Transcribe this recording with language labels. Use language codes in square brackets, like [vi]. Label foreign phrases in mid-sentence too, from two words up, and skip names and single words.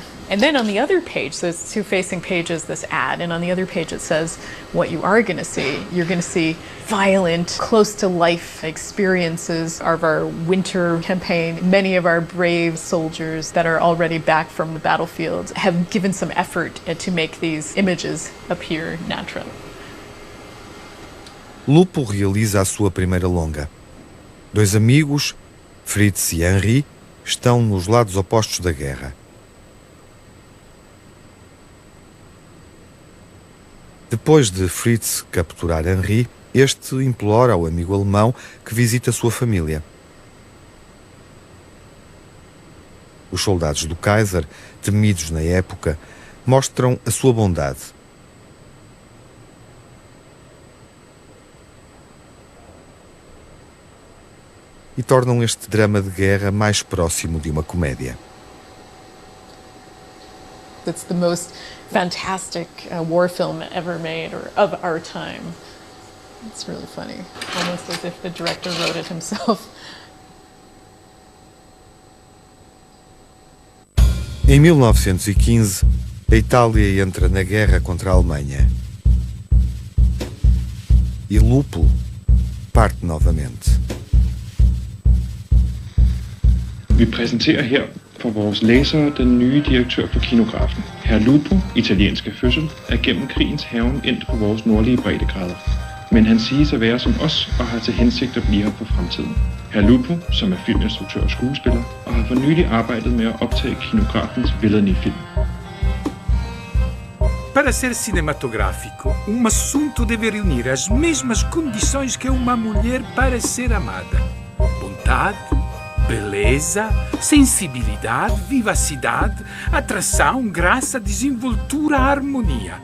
[en] And then on the other page, so it's two facing pages, this ad, and on the other page it says what you are going to see. You're going to see violent, close-to-life experiences of our winter campaign. Many of our brave soldiers that are already back from the battlefield have given some effort to make these images appear natural. [pt] Lupo realiza a sua primeira longa. Dois amigos, Fritz e Henri, estão nos lados opostos da guerra. Depois de Fritz capturar Henri, este implora ao amigo alemão que visite a sua família. Os soldados do Kaiser, temidos na época, mostram a sua bondade. E tornam este drama de guerra mais próximo de uma comédia. [en] It's the most fantastic war film ever made, or of our time. It's really funny, almost as if the director wrote it himself. [pt] Em 1915, a Itália entra na guerra contra a Alemanha. E Lupo parte novamente. [da] Vi præsenterer her for vores læsere den nye direktør for Kinografen. Herr Lupo, italienske fødsel, er gennem krigens hærgen endt på vores nordlige breddegrader. Men han siges at være som os og har til hensigt at blive her for fremtiden. Herr Lupo, som er filminstruktør og skuespiller, og har for nylig arbejdet med at optage Kinografens Villani-film. [pt] Para ser cinematográfico, assunto deve reunir as mesmas condições que uma mulher para ser amada: vontade, beleza, sensibilidade, vivacidade, atração, graça, desenvoltura, harmonia.